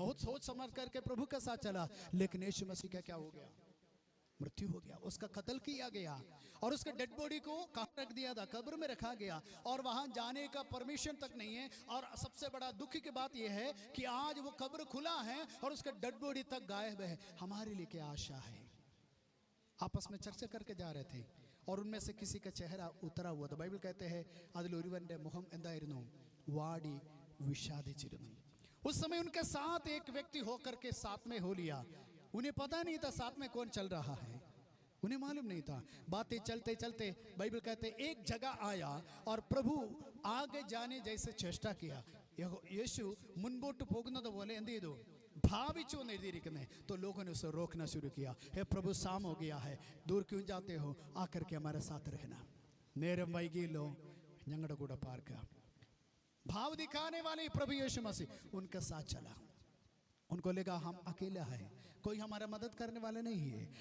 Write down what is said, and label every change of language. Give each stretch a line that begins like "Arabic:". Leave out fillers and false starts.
Hindi: बहुत सोच समझ करके प्रभु के साथ चला, लेकिन यीशु मसीह का क्या हो गया, मृत्यु हो गया, उसका कत्ल किया गया और उसके डेड बॉडी को कहाँ रख दिया था, कब्र में रखा गया, और वहां जाने का परमिशन तक नहीं है। और सबसे बड़ा दुख की बात यह है कि आज वो कब्र खुला है और उसका डेड बॉडी तक गायब है। हमारे लिए क्या आशा है। आपस में चर्चा करके जा रहे थे और उनमें से किसी का चेहरा उतरा हुआ था। बाइबल कहते हैं
Malayalam: അതിലൊരുവന്റെ മുഖം എന്തായിരുന്നു, വാടി വിഷാദിച്ചിരുന്നു।
Hindi: उस समय उनके साथ एक व्यक्ति होकर के साथ में हो लिया। उन्हें पता नहीं था साथ में कौन चल रहा है, उन्हें मालूम नहीं था। बातें चलते चलते बाइबल कहते एक जगह आया और प्रभु आगे जाने जैसे चेष्टा किया।
Malayalam: യേശു മുൻപോട്ട് പോകുന്നത് പോലെ എന്ത് ചെയ്തു, भाविച്ചു എന്ന് എഴുതിയിരിക്കുന്നത്।
Hindi: तो लोगों ने उसे रोकना शुरू किया, हे प्रभु शाम हो गया है, दूर क्यों जाते हो, आकर के हमारे साथ रहना,
Malayalam: നേരം വൈകിയല്ലോ ഞങ്ങളുടെ കൂടെ പാർക്കുക।
Hindi: भाव दिखाने वाले प्रभु यीशु मसीह उनके साथ चला। उनको लगा हम अकेला है, कोई हमारा मदद करने वाला नहीं है।